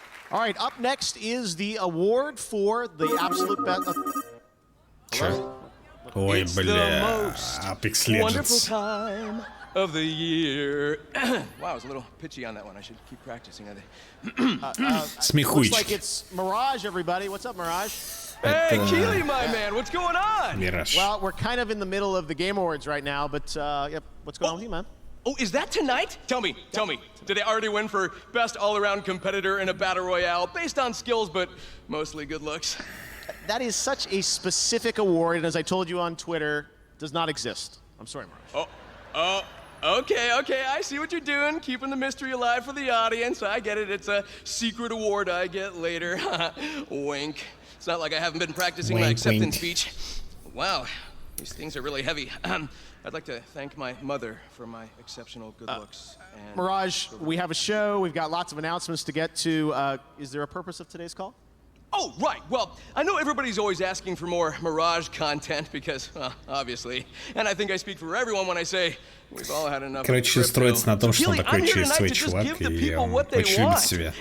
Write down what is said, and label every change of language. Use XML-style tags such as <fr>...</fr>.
<en>All right, up next is the award for the absolute best.</en> <ru>Чё? Ой, бля, Apex Legends.</ru> <en>Of the year. Wow, I was a little pitchy on that one. I should keep practicing. Looks like it's Mirage, everybody. What's up, Mirage? Hey, Keely, my man. What's going on? Mirage. Well, we're kind of in the middle of the Game Awards right now, but yep. What's going on with you, man? Oh, is that tonight? Tell me. Did they already win for best all-around competitor in a battle royale based on skills, but mostly good looks? That is such a specific award, and as I told you on Twitter, does not exist. I'm sorry, Mirage. Okay, I see what you're doing, keeping the mystery alive for the audience. I get it, it's a secret award I get later. Wink. It's not like I haven't been practicing my acceptance speech. Wow, these things are really heavy. I'd like to thank my mother for my exceptional good looks. And Mirage, we have a show, we've got lots of announcements to get to. Is there a purpose of today's call? Oh, right. Well, I know everybody's always asking for more Mirage content because, obviously, and I think I speak for everyone when I say we've all had enough.</en> <ru>Короче, строится на том, что он такой черствый чувак, и он очень любит себя.</ru>